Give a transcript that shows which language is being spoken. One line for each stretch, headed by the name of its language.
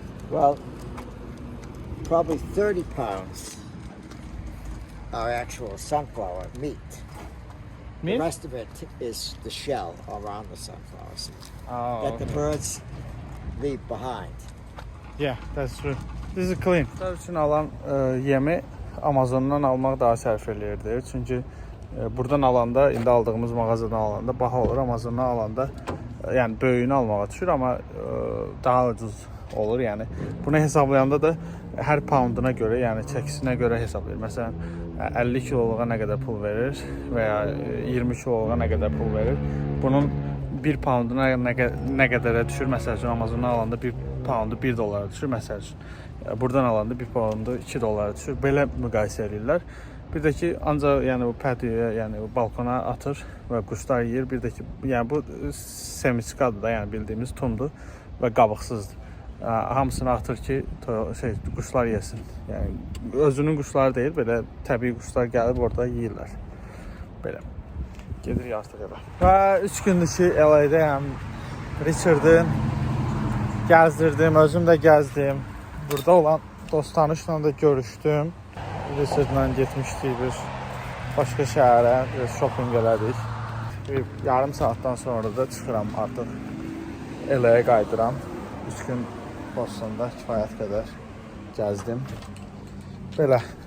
English: Well, probably 30 pounds are actual sunflower meat. Meat? The rest of it is the shell around the sunflower seed Oh, that the birds leave behind. Yeah, that's true. This is clean.
Azerbaijani: Bunlar üçün alan yemi Amazondan almaq daha sərf eləyirdi. Çünki buradan alanda, indi aldığımız mağazadan alanda baha olur. Amazondan alanda yəni böyüyünü almağa düşür, amma daha ucuz olur. Yəni bunu hesablayanda da hər pounduna görə, yəni çəkisinə görə hesablayır. Məsələn, 50 kiloluğa nə qədər pul verir və ya 20 kiloluğa nə qədər pul verir. Bunun 1 pounduna nə qədərə düşür? Məsəl üçün Amazondan alanda 1 poundu 1 dollara düşür, məsəl üçün. Buradan alanda 1 poundu 2 dollara düşür. Belə müqayisə edirlər. Bir də ki, ancaq yəni bu patioya, yəni bu balkona atır və quşlar yeyir. Bir də ki, yəni bu semiçkadır da, yəni bildiyimiz tumdur və qabıqsızdır. Hamısını atır ki, quşlar yesin. Yəni özünün quşları deyil, belə təbii quşlar gəlib orada yeyirlər. Belə. Gedir artıq evə. Və 3 gündür ki, LA-dəyəm. Richard'ın gəzdirdim, özüm də gəzdim. Burada olan dost-tanışla da görüşdüm. Richard'la getmişdik bir başqa şəhərə, biraz shopping elədik. Bir yarım saatdan sonra da çıxıram artıq LA-yə qayıdıram. 3 gün Bostonda kifayət qədər gəzdim. Belə.